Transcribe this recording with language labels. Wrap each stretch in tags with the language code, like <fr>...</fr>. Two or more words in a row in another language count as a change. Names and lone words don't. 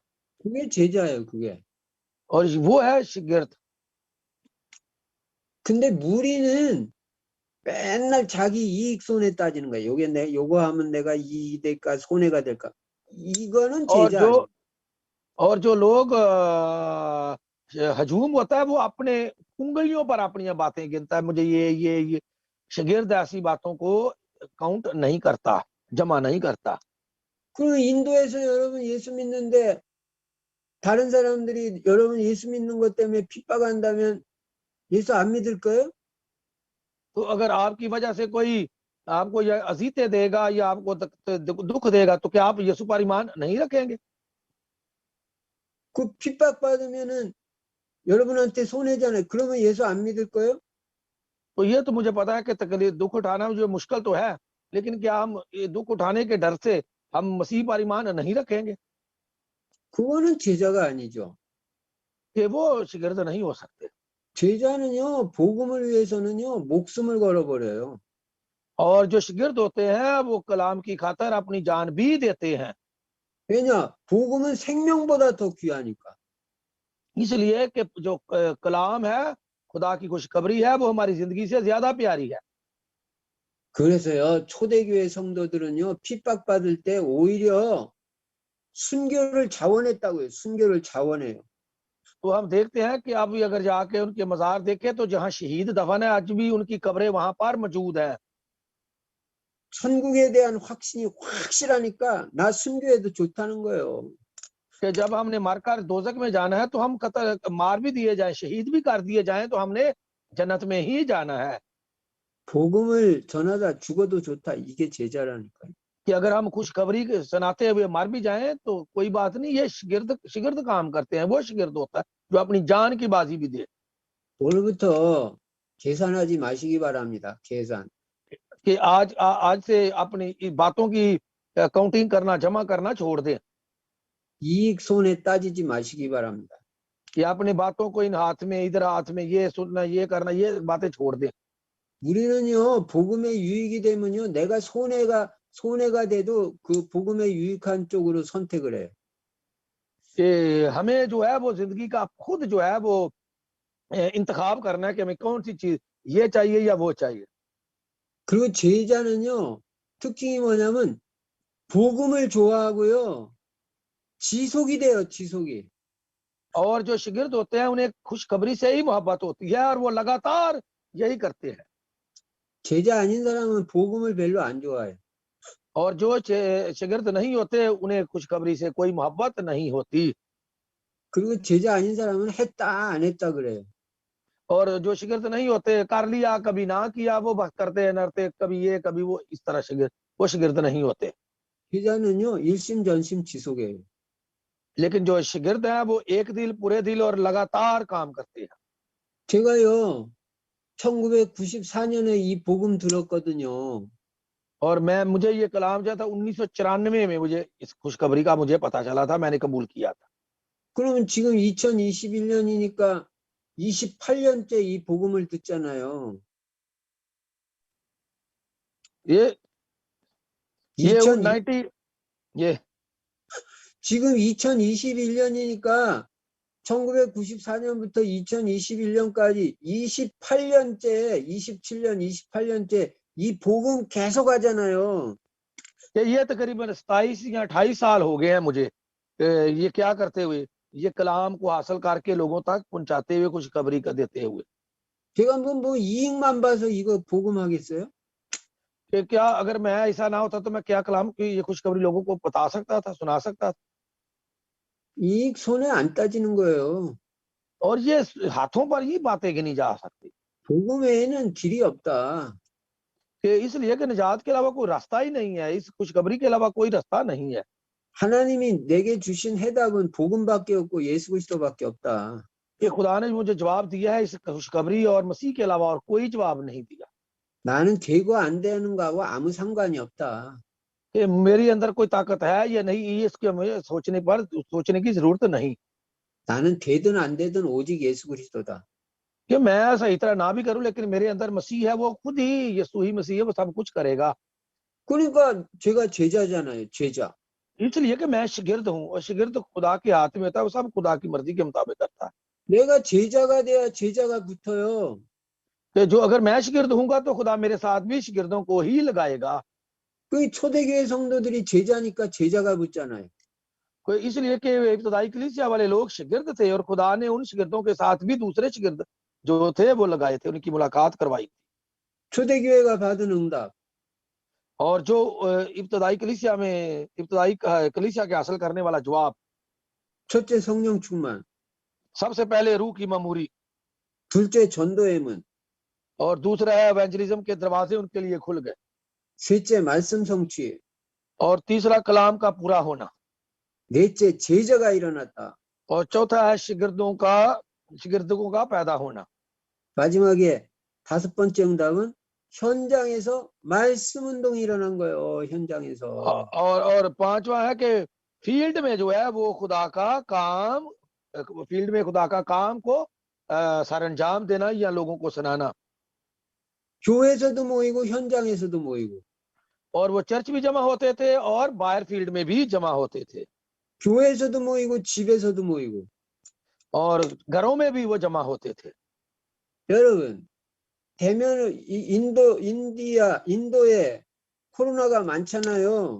<ko>그게 제자예요. 그게.</ko> <ur>اور وہ ہے شاگرد.</ur> <ko>근데 무리는 맨날 자기 이익 손해 따지는 거야. 요거 하면 내가 이익이 될까 손해가 될까. 이거는 제자 아니에요.</ko> <ur>اور جو لوگ ہجوم ہوتا ہے وہ اپنے انگلیوں پر اپنی باتیں گنتا ہے. مجھے یہ شاگرد ایسی باتوں کو کاؤنٹ نہیں کرتا، جمع نہیں کرتا.</ur> <ko>그 인도에서 여러분 예수 믿는데 다른 사람들이 여러분 예수 믿는 것 때문에 핍박한다면 예수 안 믿을 거예요?</ko> <ur>تو اگر آپ کی وجہ سے کوئی آپ کو یا اذیتیں دے گا یا آپ کو دکھ دے گا تو کیا آپ یسوع پر ایمان نہیں رکھیں گے?</ur> <ko>그 핍박 받으면은 여러분한테 손해잖아요. 그러면 예수 안 믿을 거예요?</ko> <ur>تو یہ تو مجھے پتا ہے کہ تکلیف دکھ اٹھانا جو مشکل تو ہے، لیکن کیا ہم یہ دکھ اٹھانے کے ڈر سے ہم مسیح پر ایمان نہیں رکھیں گے?</ur> <ko>그거는 제자가 아니죠.</ko> <ur>کہ وہ شاگرد نہیں ہو سکتے.</ur> <ko>제자는요 복음을 위해서는요 목숨을 걸어버려요.</ko> <ur>اور جو شاگرد ہوتے ہیں وہ کلام کی خاطر اپنی جان بھی دیتے ہیں.</ur> <ko>왜냐? 복음은 생명보다 더 귀하니까.</ko> <ur>اس لیے کہ جو کلام ہے خدا کی خوشخبری ہے وہ ہماری زندگی سے زیادہ پیاری ہے.</ur> <ko>그래서요 초대교회 성도들은요 핍박받을 때 오히려 순교를 자원했다고요. 순교를 자원해요.</ko> <ur>تو ہم دیکھتے ہیں کہ اب اگر جا کے ان کے مزار دیکھے تو جہاں شہید دفن ہے آج بھی ان کی قبریں وہاں پر موجود ہے.</ur> <ko>천국에 대한 확신이 확실하니까 나 순교해도 좋다는 거예요.</ko> <ur>کہ جب ہم نے مر کر دوزخ میں جانا ہے تو ہم قتل مار بھی دیے جائے، شہید بھی کر دیے جائیں تو ہم نے جنت میں ہی جانا ہے.</ur> <ko>복음을 전하다 죽어도 좋다. 이게 제자라니까요.</ko> <ur>کہ اگر ہم خوشخبری سناتے ہوئے مر بھی جائیں تو کوئی بات نہیں، یہ شاگرد کام کرتے ہیں. وہ شاگرد ہوتا ہے جو اپنی جان کی بازی بھی دے.</ur> <ko>오늘부터 계산하지 마시기 바랍니다. 계산.</ko> <ur>کہ آج سے اپنی باتوں کی کاؤنٹنگ کرنا، جمع کرنا چھوڑ دیں.</ur> <ko>이익 손해 따지지 마시기 바랍니다.</ko> <ur>کہ اپنی باتوں کو ان ہاتھ میں ادھر ہاتھ میں یہ سننا یہ کرنا یہ باتیں چھوڑ دیں.</ur> <ko>우리는요 복음의 유익이 되면요 내가 손해가 손해가 돼도 그 복음에 유익한 쪽으로 선택을 해요.</ko> <ur>کہ ہمیں جو ہے وہ زندگی کا خود جو ہے وہ انتخاب کرنا ہے کہ ہمیں کون سی چیز یہ چاہیے یا وہ چاہیے.</ur> <ko>그리고 제자는요, 특징이 뭐냐면 복음을 좋아하고요, 지속이 돼요, 지속이.</ko> <ur>اور جو شاگرد ہوتے ہیں انہیں خوشخبری سے ہی محبت ہوتی ہے اور وہ لگاتار یہی کرتے ہیں.</ur> <ko>제자 아닌 사람은 복음을 별로 안 좋아해요.</ko> <ur>اور جو شاگرد نہیں ہوتے انہیں خوشخبری سے کوئی محبت نہیں ہوتی.</ur> <ko>그리고 제자 아닌 사람은 했다 안 했다 그래요.</ko> <ur>اور جو شاگرد نہیں ہوتے کر لیا کبھی نہ کیا وہ بس کرتے نرتے کبھی یہ کبھی وہ، اس طرح شاگرد وہ شاگرد نہیں ہوتے.</ur> <ko>제자는요, 일심전심 지속해요.</ko> <ur>لیکن جو شاگرد ہے وہ ایک دل پورے دل اور لگاتار کام کرتے ہیں.</ur> <ko>제가요, 1994년에 이 복음 들었거든요.</ko> <ur>اور مجھے یہ کلام جو تھا 1994 میں مجھے اس خوشخبری کا مجھے پتا چلا تھا، میں نے قبول کیا تھا.</ur> <ko>그러면 지금 2021년이니까 28년째 이 복음을 듣잖아요.</ko> <ur>ये 2000 90 ये</ur> <ko>지금 2021년이니까 1994년부터 2021년까지 28년째, 27년, 28년째 이 복음 계속 하잖아요.</ko> <ur>یہ تقریباً 27 یا 28 سال ہو گئے ہیں مجھے یہ کیا کرتے ہوئے، یہ کلام کو حاصل کر کے لوگوں تک پہنچاتے ہوئے، خوشخبری کر دیتے ہوئے.</ur> <ko>제가 뭐 이익만 봐서 이거 복음하겠어요?</ko> <ur>کہ کیا اگر میں ایسا نہ ہوتا تو میں کیا کلام کی یہ خوشخبری لوگوں کو بتا سکتا تھا، سنا سکتا تھا.</ur> <ko>이익 손해 안 따지는 거예요.</ko> <ur>اور یہ ہاتھوں پر یہ باتیں گنی جا سکتی</ur> <ko>복음 외에는 길이 없다.</ko> <ur>کہ اس لیے کہ نجات کے علاوہ کوئی راستہ ہی نہیں ہے، اس خوشخبری کے علاوہ کوئی راستہ نہیں ہے.</ur> <ko>하나님이 내게 주신 해답은 복음밖에 없고 예수 그리스도밖에 없다.</ko> <ur>کہ خدا نے مجھے جواب دیا ہے اس خوشخبری اور مسیح کے علاوہ اور کوئی جواب نہیں دیا.</ur> <ko>나는 되고 안 되는 거하고 아무 상관이 없다.</ko> <ur>کہ میری اندر کوئی طاقت ہے یا نہیں، یہ اس کے مجھے سوچنے پر سوچنے کی ضرورت نہیں.</ur> <ko>나는 되든 안 되든 오직 예수 그리스도다.</ko> <ur>کہ میں صحیح طرح نہ بھی کروں لیکن میرے اندر مسیح ہے، وہ خود ہی یسوع ہی مسیح ہے، وہ سب کچھ کرے گا.</ur> <ko>그러니까 제가 제자잖아요. 제자.</ko> <ur>اس لیے کہ میں شاگرد ہوں اور شاگرد خدا کے ہاتھ میں ہوتا ہے، وہ سب خدا کی مرضی کے مطابق کرتا ہے.</ur> <ko>내가 제자가 돼야 제자가 붙어요.</ko> <ur>کہ جو اگر میں شاگرد ہوں گا تو خدا میرے ساتھ بھی شاگردوں کو ہی لگائے گا.</ur> <ko>그 초대교회 성도들이 제자니까 제자가 붙잖아요.</ko> <ur>کوئی اس لیے کہ ابتدائی کلیسیا والے لوگ شاگرد تھے اور خدا نے ان شاگردوں کے ساتھ بھی دوسرے شاگرد جو تھے وہ لگائے تھے، ان کی ملاقات کروائی.</ur> <ko>초대교회가 받은 응답.</ko> <ur>اور جو ابتدائی کلیسیا میں ابتدائی کلیسیا کے حاصل کرنے والا جواب,</ur> <ko>첫째 성령 충만.</ko> <ur>سب سے پہلے روح کی معموری</ur> <ko>둘째 전도의 문.</ko> <ur>اور دوسرا ہے ایونجلزم کے دروازے ان کے لیے کھل گئے</ur> <ko>셋째 말씀 성취.</ko> <ur>اور تیسرا کلام کا پورا ہونا</ur> <ko>넷째 제자가 일어났다.</ko> <ur>اور چوتھا ہے شاگردوں کا پیدا ہونا.</ur> <ko>마지막에 다섯 번째 응답은 현장에서 말씀 운동이 일어난 거예요. 현장에서.</ko> <ur>اور پانچواں ہے کہ فیلڈ میں جو ہے وہ خدا کا کام، فیلڈ میں خدا کا کام کو سرانجام دینا یا لوگوں کو سنانا.</ur> <ko>교회에서도 모이고 현장에서도 모이고.</ko> <ur>اور وہ چرچ بھی جمع ہوتے تھے اور باہر فیلڈ میں بھی جمع ہوتے تھے</ur> <ko>교회에서도 모이고 집에서도 모이고.</ko> <ur>اور گھروں میں بھی وہ جمع ہوتے تھے.</ur> <ko>여러분, 대면 인도에 코로나가 많잖아요.</ko>